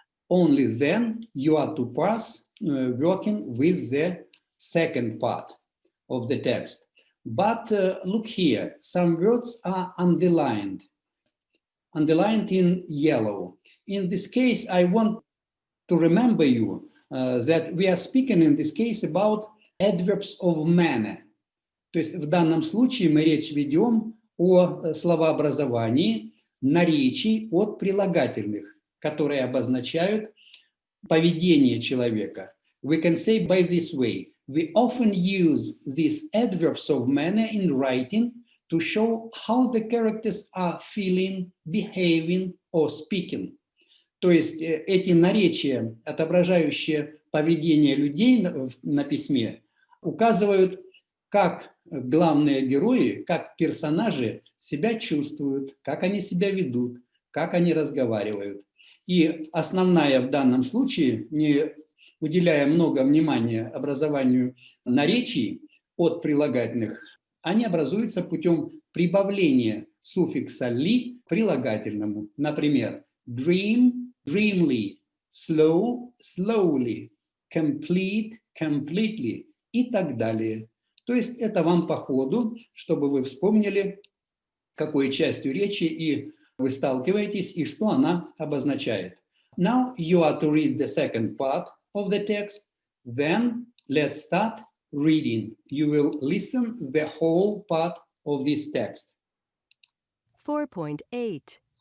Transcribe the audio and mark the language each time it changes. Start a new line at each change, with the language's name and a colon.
English: Only then you are to pass working with the second part of the text. But look here, some words are underlined in yellow. In this case, I want to remember you that we are speaking in this case about adverbs of manner.
Russian: То есть в данном случае мы речь ведем о словообразовании наречий от прилагательных, которые обозначают поведение человека.
English: We can say by this way, we often use these adverbs of manner in writing to show how the characters are feeling, behaving or speaking.
Russian: То есть эти наречия, отображающие поведение людей на письме, указывают, как главные герои, как персонажи себя чувствуют, как они себя ведут, как они разговаривают. И основная в данном случае, не уделяя много внимания образованию наречий от прилагательных, они образуются путем прибавления суффикса «ли» к прилагательному. Например, dream, dreamly, slow, slowly, complete, completely и так далее. То есть это вам по ходу, чтобы вы вспомнили, какой частью речи и вы сталкиваетесь, и что она обозначает.
English: Now you are to read the second part of the text. Then let's start reading. You will listen the whole part of this text. 4.8.